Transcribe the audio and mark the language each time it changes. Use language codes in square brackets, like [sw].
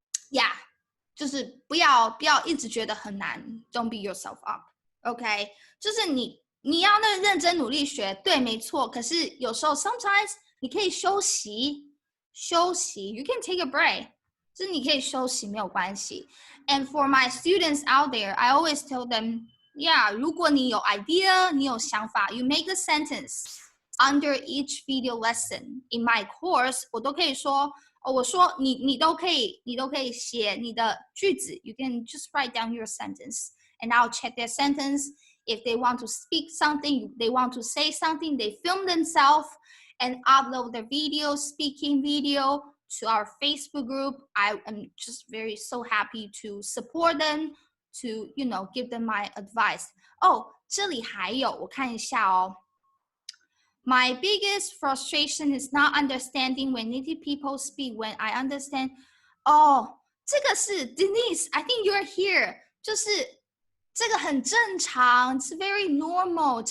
[zh] yeah 就是不要一直觉得很难 [en] don't beat yourself up [zh] OK 就是你要那个认真努力学对没错可是有时候 sometimes 你可以休息 [en] you can take a break [zh] 就是你可以休息没有关系 [en] and for my students out there I always tell them yeah [zh] 如果你有 idea 你有想法 [en] you make a sentence under each video lesson in my course [zh] 我都可以说我说你都可以写你的句子 [en] you can just write down your sentence and I'll check their sentence. If they want to speak something, they want to say something, they film themselves and upload their video, speaking video to our Facebook group. I am just so happy to support them, to give them my advice. [zh] 这里还有我看一下哦。 [en] My biggest frustration is not understanding when native people speak. When I understand, [zh] 这个是 [en] Denise. I think you're here. [zh] 就是这个很正常 ， [en] It's very normal.